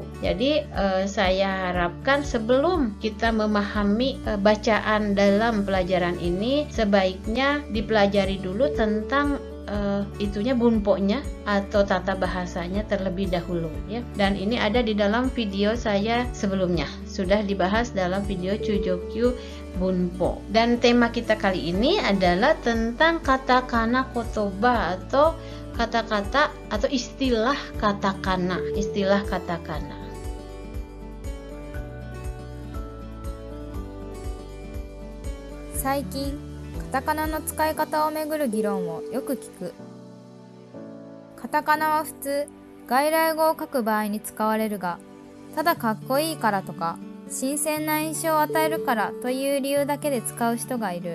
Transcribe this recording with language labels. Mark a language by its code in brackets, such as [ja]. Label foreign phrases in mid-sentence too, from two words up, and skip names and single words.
[id] Jadi saya harapkan sebelum kita memahami bacaan dalam pelajaran ini, sebaiknya dipelajari dulu tentang itunya bunponya atau tata bahasanya terlebih dahulu ya. Dan ini ada di dalam video saya sebelumnya, sudah dibahas dalam video [ja] 中上級文法. [id] Dan tema kita kali ini adalah tentang [ja] カタカナ言葉 [id] atau kata-kata atau istilah katakana. [ja] Saikin, カタカナの使い方をめぐる議論をよく聞く。カタカナは普通、外来語を書く場合に使われるが、ただかっこいいからとか、新鮮な印象を与えるからという理由だけで使う人がいる。